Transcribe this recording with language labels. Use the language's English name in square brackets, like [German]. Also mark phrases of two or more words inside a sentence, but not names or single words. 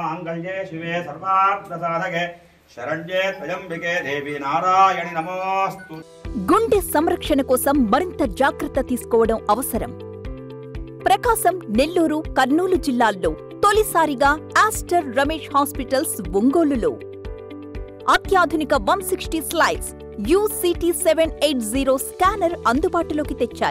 [Sanskrit] सर्वमङ्गल्ये शिवे सर्वार्थसाधके शरण्ये त्र्यम्बिके देवी नारायणि नमोस्तु। [Telugu] గుండె సంరక్షణ కోసం మరింత జాగ్రత్త తీసుకోవడం అవసరం. ప్రకాశం, నెల్లూరు, కర్నూలు జిల్లాల్లో తొలిసారిగా ఆస్టర్ రమేష్ హాస్పిటల్స్ ఒంగోలులో అత్యాధునిక 160 స్లైడ్స్ UCT 780 స్కానర్ అందుబాటులోకి తెచ్చాయి.